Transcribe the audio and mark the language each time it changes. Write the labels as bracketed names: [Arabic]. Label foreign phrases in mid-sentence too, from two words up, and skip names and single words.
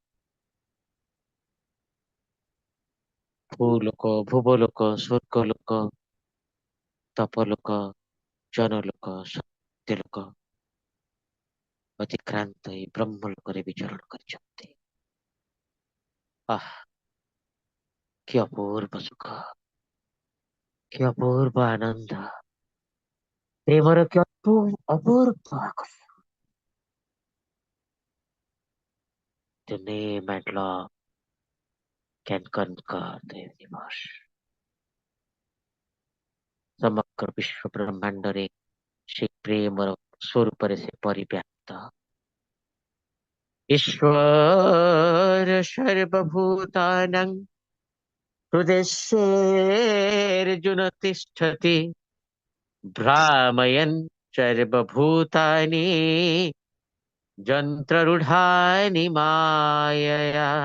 [Odia] ଭୂଲୋକ, ଭୁବଲୋକ, ସ୍ୱର୍ଗଲୋକ, ତପଲୋକ, ଜନଲୋକ, ସତ୍ୟଲୋକ ଅତିକ୍ରାନ୍ତ ଏଇ ବ୍ରହ୍ମଲୋକରେ ବିଚରଣ କରିଛନ୍ତି। ଆଃ, କି ଅପୂର୍ବ ସୁଖ, କି ଅପୂର୍ବ ଆନନ୍ଦ, ପ୍ରେମର କି ଅପୂର୍ବ ଆକର୍ଷଣ। [English] The name and love can conquer the universe. [Odia] ସମଗ୍ର ବିଶ୍ୱ ବ୍ରହ୍ମାଣ୍ଡରେ ସେ ପ୍ରେମର ସ୍ୱରୂପରେ ସେ ପରିବ୍ୟାପ୍ତ। [Sanskrit] ଈଶ୍ୱର ସର୍ବଭୂତାନାଂ ହୃଦୟେର୍ଜୁନ ତିଷ୍ଠତି ଭ୍ରାମୟନ୍ ସର୍ବଭୂତାନି ଯନ୍ତ୍ରରୂଢାନି ମାୟୟା।